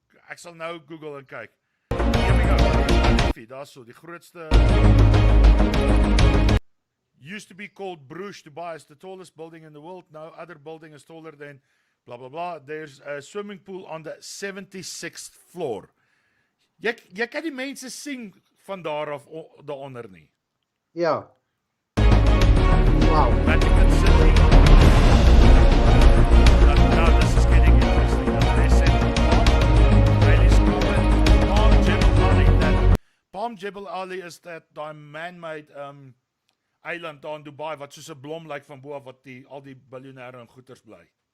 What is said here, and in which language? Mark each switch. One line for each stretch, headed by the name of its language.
Afrikaans: Ek sal nou Google en kyk.
English: Here we go.
Afrikaans: Daar's so die grootste.
English: Used to be called Bruges Dubai, is the tallest building in the world. No other building is taller than blah blah blah. There's a swimming pool on the 76th floor.
Afrikaans: Jy kan die mense sien van daar af daaronder nie. Ja. Wow.
English: Vatican City. Now this is getting interesting. They said Palm Jebel Ali. Palm Jebel Ali is that man-made
Afrikaans: eiland daar in Dubai wat soos 'n blom lyk van bo af wat al die biljoenêre en goeters bly.